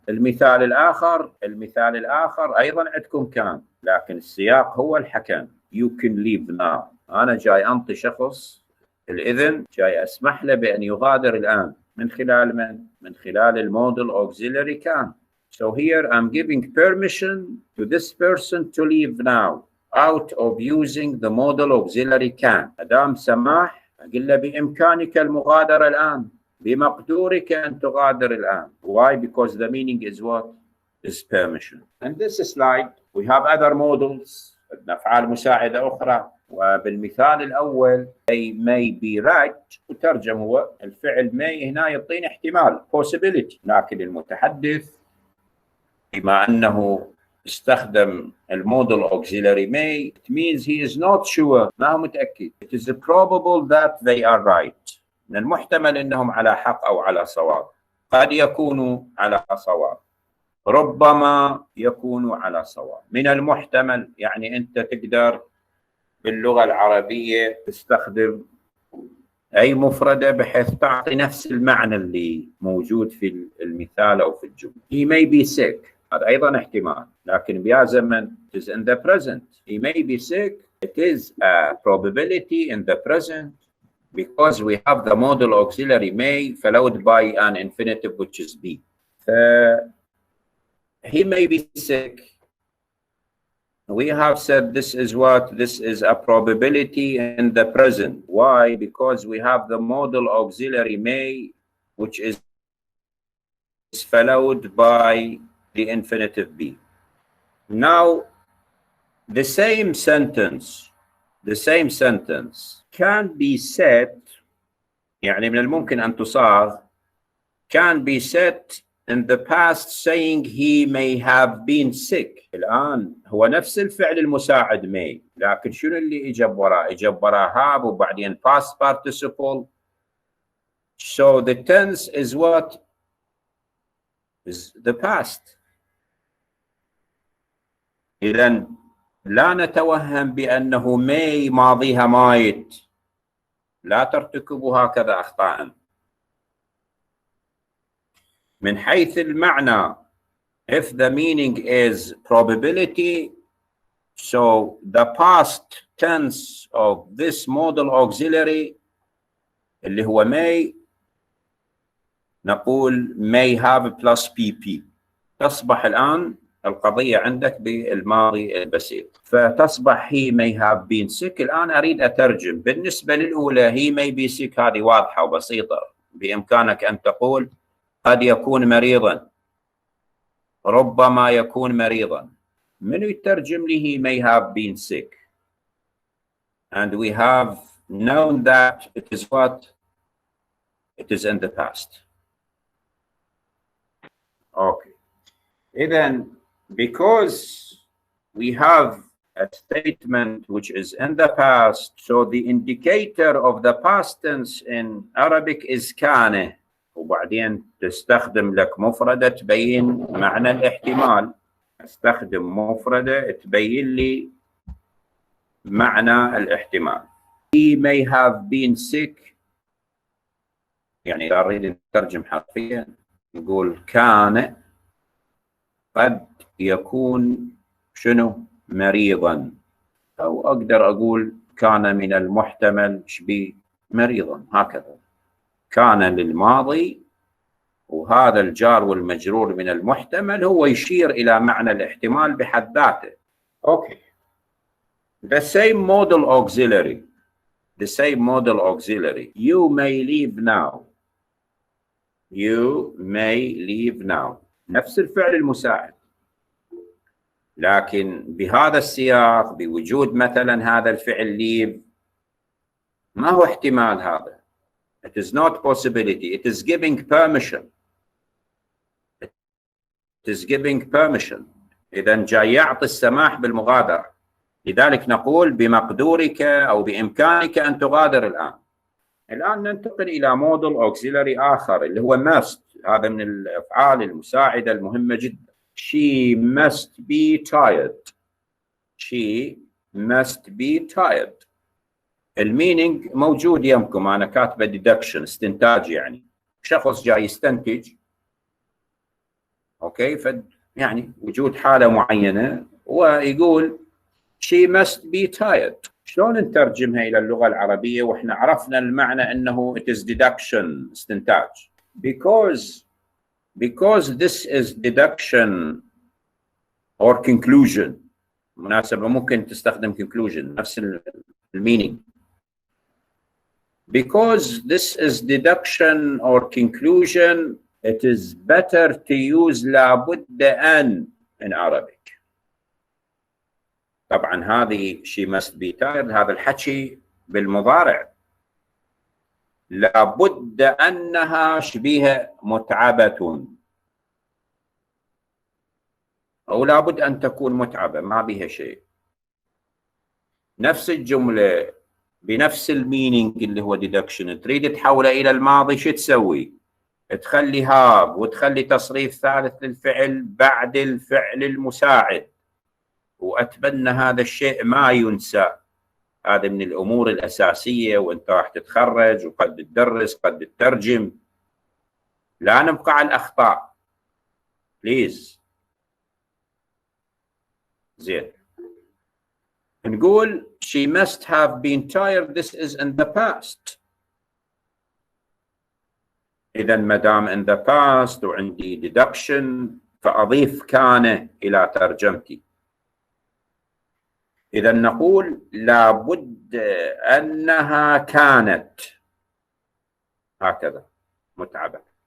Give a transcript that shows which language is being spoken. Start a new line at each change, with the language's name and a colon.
Arabic: المثال الآخر أيضا عندكم كان، لكن السياق هو الحكم.
English: You can leave now.
Arabic: أنا جاي أنطي شخص الإذن، جاي أسمح له بأن يغادر الآن. من خلال من؟ من خلال المودل
English: auxiliary can. So here I'm giving permission to this person to leave now out of using the modal auxiliary can.
Arabic: أدام سماح أقول له بإمكانك المغادرة الآن، بمقدورك أن تغادر الآن.
English: Why? Because the meaning is what? Is permission. In this slide we have other modals.
Arabic: عندنا أفعال مساعدة أخرى. وبالمثال الأول
English: they may be right،
Arabic: وترجم هو الفعل may هنا يعطينا احتمال possibility، لكن المتحدث بما أنه استخدم المودل auxiliary may
English: it means he is not sure،
Arabic: ما هو متأكد.
English: it is probable that they are right.
Arabic: من المحتمل أنهم على حق أو على صواب. قد يكونوا على صواب، ربما يكونوا على صواب. من المحتمل يعني أنت تقدر باللغة العربية تستخدم أي مفردة بحيث تعطي نفس المعنى اللي موجود في المثال أو في الجملة.
English: he may be sick،
Arabic: هذا أيضا احتمال، لكن بيا زمن
English: it is in the present. he may be sick، it is a probability in the present because we have the modal auxiliary may followed by an infinitive which is be. he may be sick. We have said this is what? This is a probability in the present. Why? Because we have the modal auxiliary may, which is followed by the infinitive be. Now, the same sentence can be said،
Arabic: يعني من الممكن أن تصاغ
English: can be said in the past saying he may have been sick.
Arabic: الآن هو نفس الفعل المساعد may، لكن شنو اللي إجاب وراه؟ إجاب وراه have وبعدين past participle.
English: So the tense is what? Is the past.
Arabic: إذن لا نتوهم بأنه may ماضيها might، لا ترتكبوا هكذا أخطاء. من حيث المعنى
English: if the meaning is probability, so the past tense of this modal auxiliary
Arabic: اللي هو
English: may
Arabic: نقول
English: may have plus pp.
Arabic: تصبح الآن القضية عندك بالماضي البسيط، فتصبح
English: he may have been sick.
Arabic: الآن أريد أترجم. بالنسبة للأولى
English: he may be sick
Arabic: هذه واضحة وبسيطة، بإمكانك أن تقول قد يكون مريضا، ربما يكون مريضا. من يترجم لي
English: he may have been sick؟ and we have known that it is what? It is in the past. Okay. Then because we have a statement which is in the past, so the indicator of the past tense in Arabic is كان،
Arabic: وبعدين تستخدم لك مفردة تبين معنى الاحتمال. استخدم مفردة تبين لي معنى الاحتمال.
English: he may have been sick،
Arabic: يعني إذا أريد نترجم حرفيا نقول كان قد يكون شنو مريضا، أو أقدر أقول كان من المحتمل شبيه مريضا، هكذا. كان للماضي، وهذا الجار والمجرور من المحتمل هو يشير إلى معنى الاحتمال بحد ذاته. أوكي.
English: The same model auxiliary. The same model auxiliary. You may leave now. You may leave now.
Arabic: نفس الفعل المساعد، لكن بهذا السياق بوجود مثلا هذا الفعل leave، ما هو احتمال هذا.
English: It is not possibility. It is giving permission. It is giving permission.
Arabic: إذا جاي يعطي السماح بالمغادرة، لذلك نقول بمقدورك أو بإمكانك أن تغادر الآن. الآن ننتقل إلى موديل أوكسيلري آخر اللي هو must. هذا من الأفعال المساعدة المهمة جدا.
English: She must be tired. She must be tired.
Arabic: المينينج موجود يمكم، أنا كاتبة deduction، استنتاج، يعني شخص جاي يستنتج. أوكي، يعني وجود حالة معينة ويقول
English: she must be tired.
Arabic: شلون نترجمها إلى اللغة العربية وإحنا عرفنا المعنى أنه
English: it is deduction،
Arabic: استنتاج.
English: Because this is deduction or conclusion.
Arabic: مناسبة ممكن تستخدم conclusion، نفس المينينج.
English: Because this is deduction or conclusion, it is better to use
Arabic: لابد أن
English: in Arabic.
Arabic: طبعا هذه
English: she must be tired،
Arabic: هذا الحكي بالمضارع. لابد أنها شبيه متعبة، أو لابد أن تكون متعبة ما بها شيء. نفس الجملة بنفس المينينج اللي هو deduction، تريد تحوله إلى الماضي، شو تسوي؟ تخلي هاب وتخلي تصريف ثالث للفعل بعد الفعل المساعد، وأتمنى هذا الشيء ما ينسى. هذا من الأمور الأساسية وأنت راح تتخرج وقد تدرس قد تترجم. لا نبقى على الأخطاء بليز. زين، نقول
English: she must have been tired. This is in the past.
Arabic: إذا ما دام
English: in the past
Arabic: وعندي deduction فأضيف كان إلى ترجمتي. إذا نقول لابد أنها كانت هكذا متعبة.